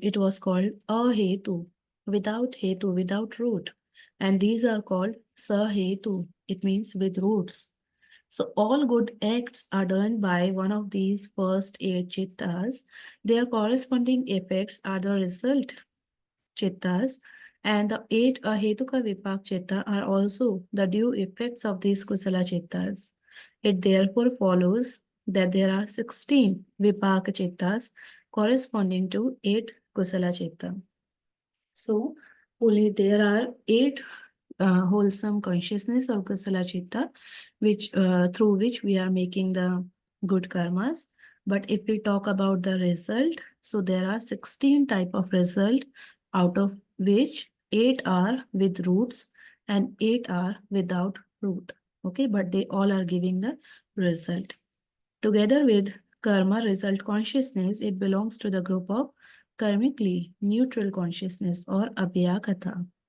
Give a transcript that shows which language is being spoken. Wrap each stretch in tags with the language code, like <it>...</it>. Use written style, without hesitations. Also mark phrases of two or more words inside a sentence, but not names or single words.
<en>It was called ahetu, without hetu, without root. And these are called sahetu. It means with roots. So all good acts are done by one of these first eight chittas. Their corresponding effects are the result chittas, and the eight</en> <pi>ahetuka vipak chitta</pi> <en>are also the due effects of these</en> <pi>kusala chittas.</pi> <en>It therefore follows that there are 16</en> <pi>vipaka chittas</pi> <en>corresponding to 8</en> <pi>kusala chitta.</pi> <en>So only there are 8 wholesome consciousness of</en> <pi>kusala chitta,</pi> <en>which through which we are making the good karmas. But if we talk about the result, so there are 16 type of result, out of which 8 are with roots and 8 are without root. Okay, but they all are giving the result. Together with karma result consciousness, it belongs to the group of karmically neutral consciousness or abhyakata.</en>